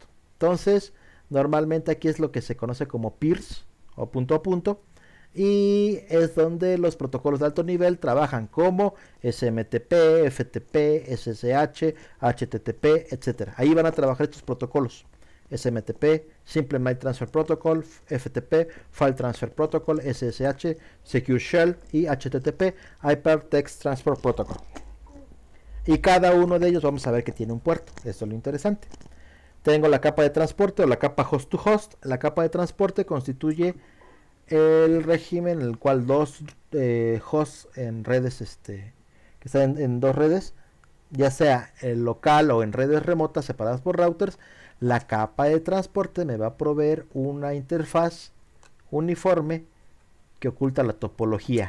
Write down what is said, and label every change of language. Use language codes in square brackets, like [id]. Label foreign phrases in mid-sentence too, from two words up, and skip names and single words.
[es] Entonces, normalmente aquí es lo que se conoce como peers o punto a punto, y es donde los protocolos de alto nivel trabajan como SMTP, FTP, SSH, HTTP, etc. Ahí van a trabajar estos protocolos. [en] SMTP, Simple Mail Transfer Protocol, FTP, File Transfer Protocol, SSH, Secure Shell y HTTP, Hypertext Transfer Protocol. [es] Y cada uno de ellos vamos a ver que tiene un puerto. Esto es lo interesante. Tengo la capa de transporte o la capa [en] host to host. [es] La capa de transporte constituye el régimen en el cual dos hosts en redes, que están en dos redes, ya sea el local o en redes remotas separadas por routers. La capa de transporte me va a proveer una interfaz uniforme que oculta la topología.